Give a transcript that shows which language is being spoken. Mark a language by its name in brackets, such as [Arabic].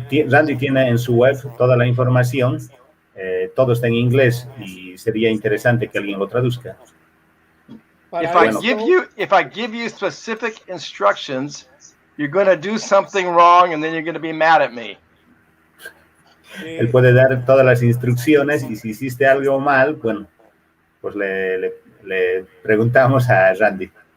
[Spanish] Randy tiene en su web toda la información, todo está en inglés y sería interesante que alguien lo traduzca. [English] If I give you specific instructions, you're going to do something wrong and then you're going to be mad at me. [Spanish] Él puede dar todas las instrucciones y si hiciste algo mal, bueno, pues le preguntamos a Randy.